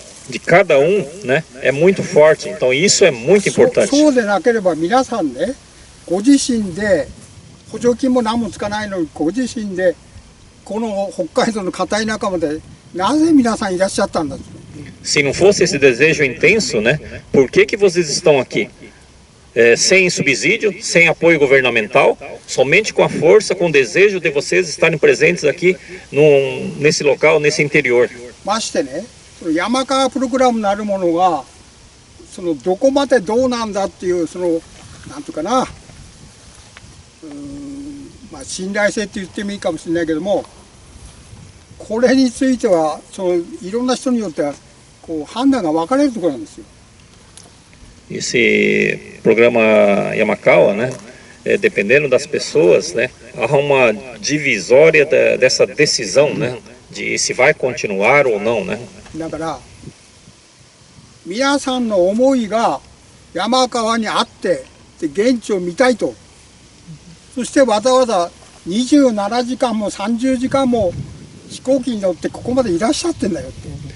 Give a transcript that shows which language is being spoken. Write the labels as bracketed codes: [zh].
[pt] de cada um, né, é muito forte. Então isso é muito importante. [ja] そうでなければ皆さんね、ご自身で補助金も何もつかないのにご自身でこの北海道の片田舎までなぜ皆さんいらっしゃったんだと。 [pt] Se não fosse esse desejo intenso, né, por que vocês estão aqui? Sem subsídio, sem apoio governamental, somente com a força, com o desejo de vocês estarem presentes aqui nesse local, nesse interior. [ja] ましてね、山川プログラムなるものがそのどこまでどうなんだっていうそのなんとかな、まあ信頼性って言ってもいいかもしれないけども、これについてはそのいろんな人によってはこう判断が分かれるところなんですよ。 [pt] Esse programa Yamakawa, né, dependendo das pessoas, né, há uma divisória dessa decisão, né, de se vai continuar ou não, né. [ja] だから皆さんの思いが山川にあってで現地を見たいと、そしてわざわざ27時間も30時間も飛行機に乗ってここまでいらっしゃってんだよって。